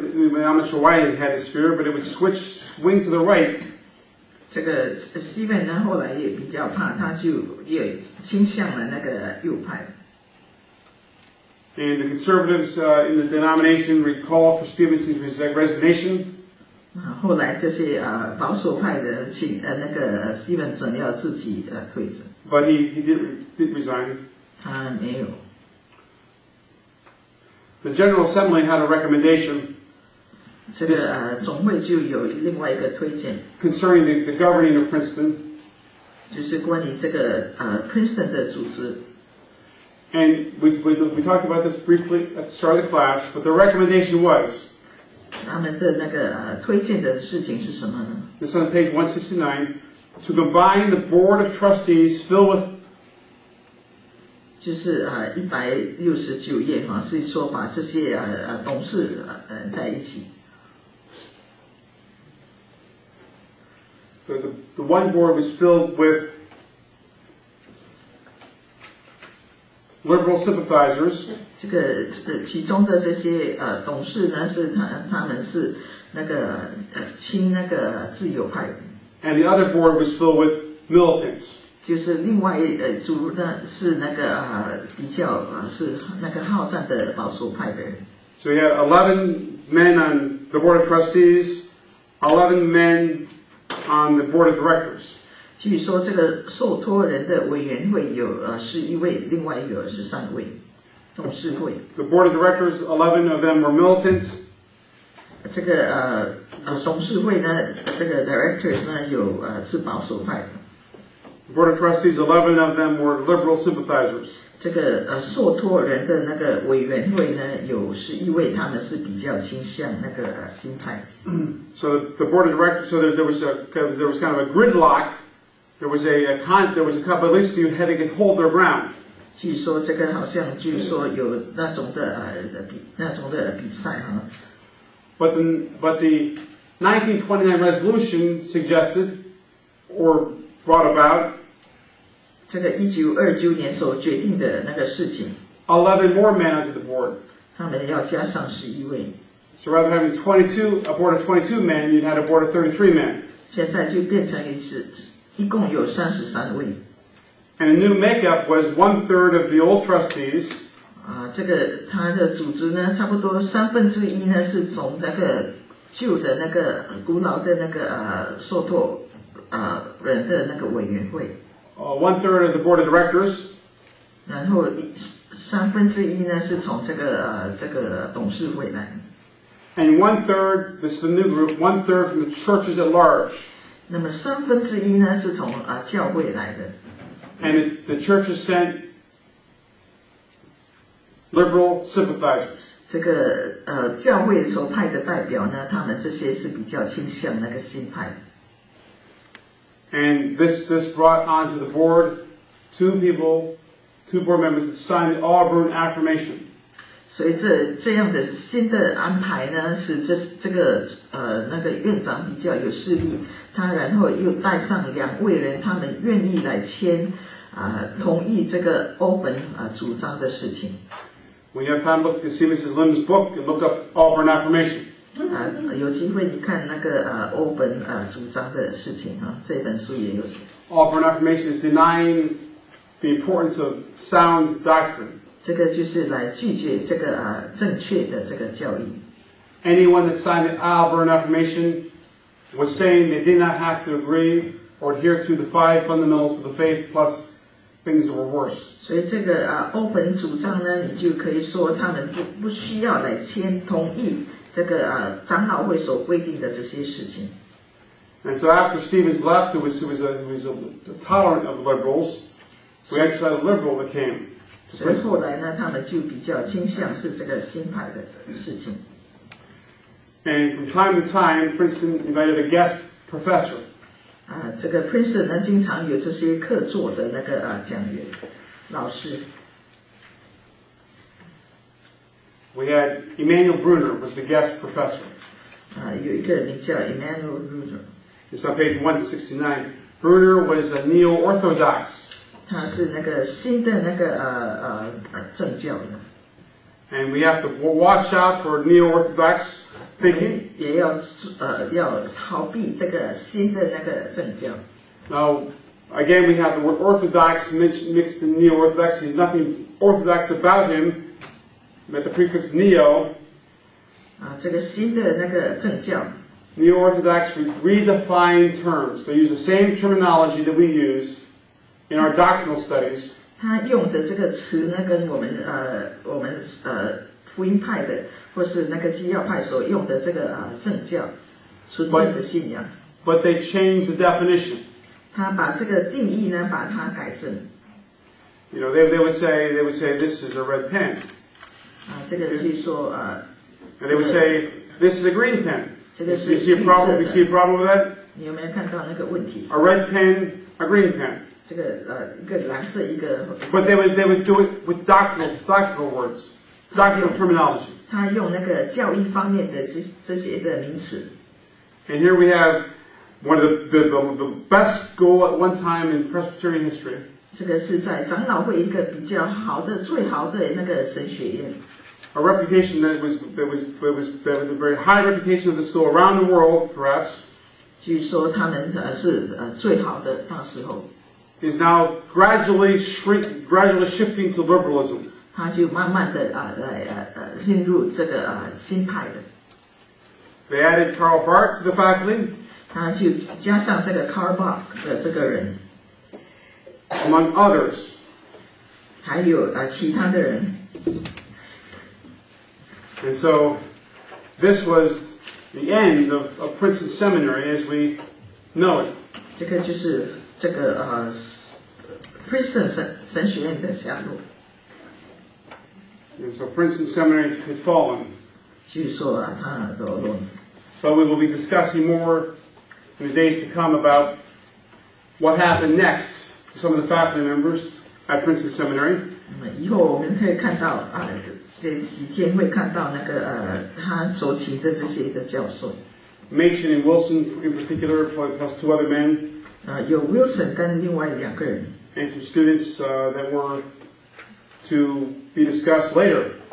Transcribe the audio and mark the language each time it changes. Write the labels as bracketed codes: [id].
[en] I'm not sure why he had this fear, but it would swing to the right. [zh] 这个 Steven 呢，后来也比较怕，他就也倾向了那个右派。 [en] And the conservatives in the denomination recalled for Stevenson's resignation. [zh] 后来这些保守派的那个 Stevenson 要自己退职。 [en] But he did resign. [zh] 他没有。 [en] The General Assembly had a recommendation. [zh] 这个总会就有另外一个推荐 [en] concerning the governing of Princeton. [zh] 就是关于这个Princeton 的组织。 [en] And we talked about this briefly at the start of the class, but the recommendation was. [zh] 他们的那个推荐的事情是什么呢 [en] This is on page 169. To combine the board of trustees filled with. [zh] 就是169页是说把这些董事在一起。 [en] The one board was filled with liberal sympathizers. [zh] 这个其中的这些董事呢，是他们是那个亲那个自由派。 [en] And the other board was filled with militants. [zh] 就是另外一组呢是那个比较是那个好战的保守派的人。 [en] So you had 11 men on the board of trustees, 11 men on the board of directors. [zh] 据说这个受托人的委员会有11位，另外有13位董事会。 [en] The board of directors, 11 of them were militants. [zh] 这个董事会呢，这个 directors 呢有是保守派的。 [en] The board of trustees, 11 of them were liberal sympathizers. [zh] 这个受托人的那个委员会呢，有11位，他们是比较倾向那个新派。 [en] So the board of directors, so there was kind of a gridlock. There was a Kabbalisti who had to hold their ground. [zh] 据说这个好像据说有那种的比赛 [en] But the 1929 resolution suggested or brought about. [zh] 这个1929年所决定的那个事情 [en] 11 more men onto the board. [zh] 他们要加上11位 [en] So rather than having a board of 22 men, you'd had a board of 33 men. [zh] 现在就变成一共有33位 [en] And the new makeup was 1/3 of the old trustees. [zh] 这个他的组织呢，差不多1/3呢是从那个旧的那个古老的那个受托人的那个委员会 [en] 1/3 of the board of directors. [zh] 然后1/3呢是从这个董事会来 [en] And 1/3, this is the new group, 1/3 from the churches at large. [zh] 那么1/3呢是从教会来的 [en] And the churches sent liberal sympathizers. [zh] 这个教会所派的代表呢，他们这些是比较倾向那个新派 [en] And this brought onto the board two board members that signed the Auburn Affirmation. [zh] 所以这样的新的安排呢，使这个那个院长比较有势力，他然后又带上2位人，他们愿意来签同意这个欧本主张的事情。 [en] When you have time, look to see Mrs. Lim's book and look up Auburn Affirmation. [zh] 有机会你看那个欧本主张的事情这本书也有写。 [en] Auburn Affirmation is denying the importance of sound doctrine. [zh] 这个就是来拒绝这个正确的这个教义。 [en] anyone that signed the Auburn Affirmation was saying they did not have to agree or adhere to the 5 fundamentals of the faith plus things that were worse. [zh] 所以这个欧本主张呢，你就可以说他们不需要来同意这个长老会所规定的这些事情。 [en] And so after Stevens left, who was tolerant of liberals, we actually had a liberal that came. [zh] 所以后来呢，他们就比较倾向是这个新派的事情。 [en] And from time to time, Princeton invited a guest professor. [zh] 这个 Princeton 呢，经常有这些客座的那个讲员老师。 [en] We had Emanuel Brunner was the guest professor. [zh] 有一个名叫 Emmanuel Brunner。 [en] It's on page 169. Brunner was a neo-orthodox. [zh] 他是那个新的那个政教的。 [en] And we have to watch out for neo-orthodox thinking. [zh] 也要逃避这个新的那个政教。 [en] Now, again, we have the word orthodox mixed in neo-orthodox. There's nothing orthodox about him. But the prefix neo. [zh] 这个新的那个政教。 [en] Neo-orthodox redefine terms. They use the same terminology that we use in our doctrinal studies. [zh] 他用的这个词呢，跟我们福音派的或是那个基要派所用的这个政教纯正的信仰。 [en] But they change the definition. [zh] 他把这个定义呢，把它改正。 [en] You know, they would say this is a red pen. [zh] 这个就是说 [en] And they would say this is a green pen. [zh] 这个 [en] You [zh] 是 [en] see a problem? You see a problem with that? [zh] 你有没有看到那个问题 [en] A red pen, a green pen. [zh] 这个一个蓝色一个。 [en] But they would do it with doctrinal words, doctrinal terminology. [zh] 他用那个教义方面的这些的名词。 [en] And here we have one of the best school at one time in Presbyterian history. [zh] 这个是在长老会一个比较好的、最好的那个神学院。 [en] A reputation that was a very high reputation of the school around the world, perhaps. [zh] 据说他们是最好的那时候。 [en] Is now gradually shifting to liberalism. [zh] 他就慢慢的进入这个新派的。 [en] They added Karl Barth to the faculty. [zh] 他就加上这个 Karl Barth 的这个人。 [en] Among others. [zh] 还有其他的人。 [en] And so, this was the end of Princeton Seminary as we know it. [zh] 这个就是这个Princeton 神学院的下落。 [en] And so Princeton Seminary had fallen. [zh] 据说它堕落。 [en] But we will be discussing more in the days to come about what happened next to some of the faculty members at Princeton Seminary. [zh] 以后我们可以看到这几天会看到那个他所请的这些的教授。 [en] Machen and Wilson in particular, plus 2 other men. [zh] 有 Wilson 跟另外2个人。 [en] And some students that were to be discussed later.